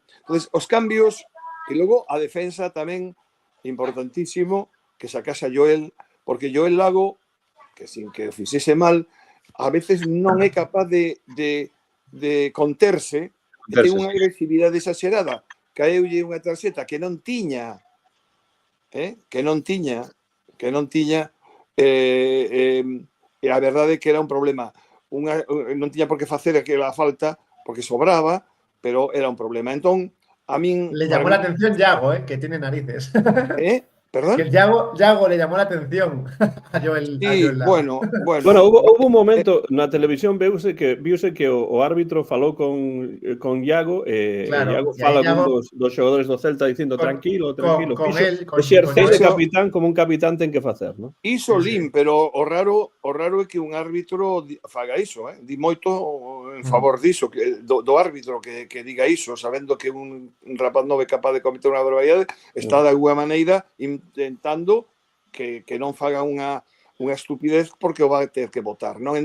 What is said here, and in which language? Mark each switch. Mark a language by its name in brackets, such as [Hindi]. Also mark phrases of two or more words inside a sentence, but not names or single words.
[Galician] Entonces, os cambios, e logo a defensa tamén, importantísimo, que sacase a Joel, porque Joel Lago, que sin que o fixese mal, a veces non é capaz de conterse, ten unha agresividade exagerada, caeulle unha tarxeta que non tiña, e a verdade é que era un problema. Non tiña por que facer aquela falta, porque sobraba, pero era un problema. Entón, a min... [Spanish] Le llamó la atención Iago, que tiene narices. ¿Perdón? Que Iago le llamó la atención a Joel. Sí, bueno. Bueno, hubo un momento [Galician] na televisión viuse que o árbitro falou con Iago e Iago fala con dos xogadores do Celta dicindo tranquilo. Exercer de capitán como un capitán ten que facer, non? Iso lin, pero o raro é que un árbitro faga iso, di moito en favor diso, do árbitro que diga iso, sabendo que un rapaz non é capaz de cometer unha barbaridade, está de alguma maneira intentando que non faga unha estupidez, porque o vai ter que votar, non?